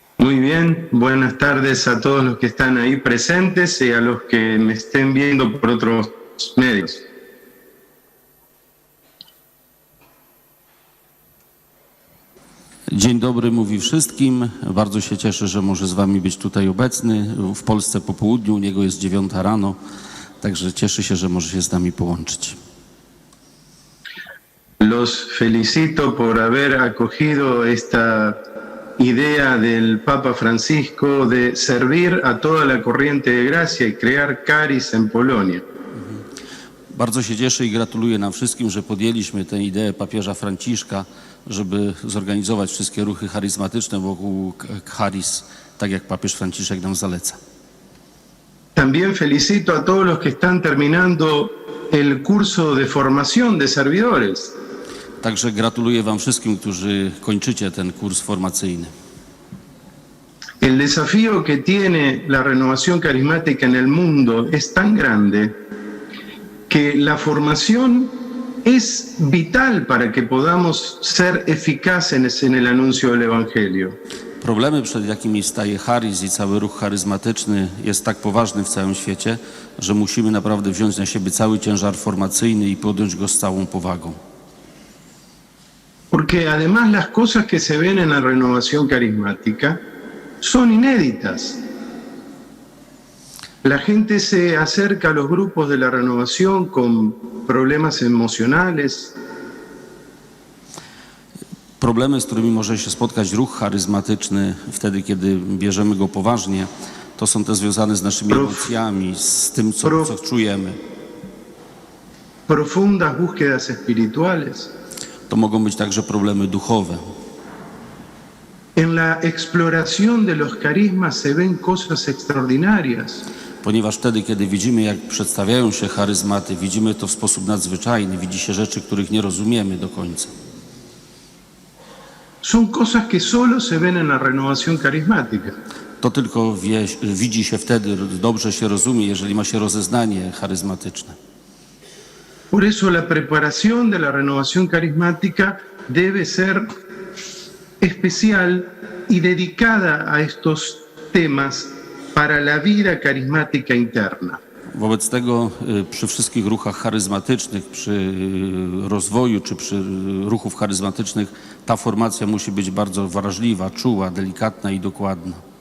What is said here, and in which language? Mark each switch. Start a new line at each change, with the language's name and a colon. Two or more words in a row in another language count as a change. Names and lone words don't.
Spanish: Muy bien, buenas tardes a todos los que están ahí presentes y a los que me estén viendo por otros medios.
Polish: Dzień dobry mówi wszystkim. Bardzo się cieszę, że może z wami być tutaj obecny. W Polsce po południu, u niego jest 9 rano, także cieszę się, że może się z nami połączyć.
Spanish: Los felicito por haber acogido esta idea del Papa Francisco de servir a toda la corriente de gracia y crear Caris en Polonia.
Polish: Bardzo się cieszę i gratuluję nam wszystkim, że podjęliśmy tę ideę papieża Franciszka, żeby zorganizować wszystkie ruchy charyzmatyczne wokół Charis, tak jak papież Franciszek nam zaleca.
Spanish: También felicito a todos los que están terminando el curso de formación de servidores.
Polish: Także gratuluję wam wszystkim, którzy kończycie ten kurs formacyjny.
Spanish: El desafío que tiene la renovación carismática en el mundo es tan grande que la formación es vital para que podamos ser eficaces en el anuncio del Evangelio.
Polish: Problemy, przed jakimi staje Charis i cały ruch charyzmatyczny jest tak poważny w całym świecie, że musimy naprawdę wziąć na siebie cały ciężar formacyjny i podjąć go z całą powagą.
Spanish: Porque además las cosas que se ven en la renovación carismática son inéditas. La gente se acerca a los grupos de la renovación con problemas emocionales.
Polish: Problemy, z którymi może się spotkać ruch charyzmatyczny wtedy, kiedy bierzemy go poważnie, to są te związane z naszymi emocjami, z tym, co czujemy.
Spanish: Profundas búsquedas espirituales.
Polish: To mogą być także problemy duchowe.
Spanish: En la exploración de los carismas se ven cosas extraordinarias.
Polish: Ponieważ wtedy, kiedy widzimy, jak przedstawiają się charyzmaty, widzimy to w sposób nadzwyczajny, widzi się rzeczy, których nie rozumiemy do końca.
Spanish: Son cosas que solo se ven en la renovación carismática.
Polish: To tylko widzi się wtedy, dobrze się rozumie, jeżeli ma się rozeznanie charyzmatyczne.
Spanish: Por eso la preparación de la renovación carismática debe ser especial y dedicada a estos temas para la vida carismática interna.
Polish: Wobec tego przy wszystkich ruchach charyzmatycznych, przy rozwoju czy przy ruchów charyzmatycznych ta formacja musi być bardzo wrażliwa, czuła, delikatna i dokładna.